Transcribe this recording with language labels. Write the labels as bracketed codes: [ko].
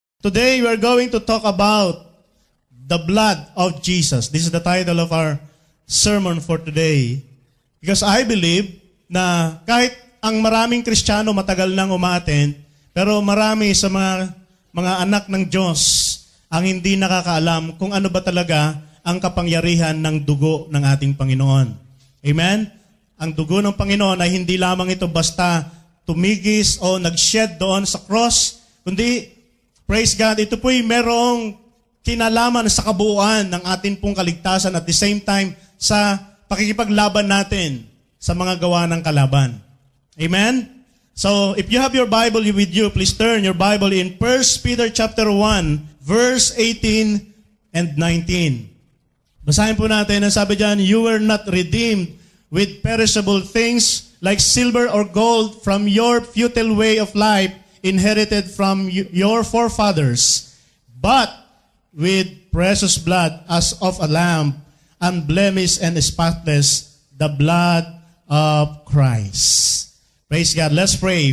[en] Today, we are going to talk about the blood of Jesus. This is the title of our sermon for today. Because I believe [tl] na kahit ang maraming Kristiyano matagal nang umaattend, pero marami sa mga anak ng Diyos ang hindi nakakaalam kung ano ba talaga ang kapangyarihan ng dugo ng ating Panginoon. Amen? Ang dugo ng Panginoon ay hindi lamang ito basta tumigis o nag-shed doon sa cross, kundi praise God, ito po'y merong kinalaman sa kabuuan ng ating pong kaligtasan [en] at the same time [tl] sa pakikipaglaban natin sa mga gawa ng kalaban. Amen? [en] So, if you have your Bible with you, please turn your Bible in 1 Peter chapter 1, verse 18 and 19. [tl] Basahin po natin, ang sabi dyan, [en] "You were not redeemed with perishable things like silver or gold from your futile way of life, inherited from your forefathers, but with precious blood as of a lamb, unblemished and spotless, the blood of Christ." Praise God. Let's pray.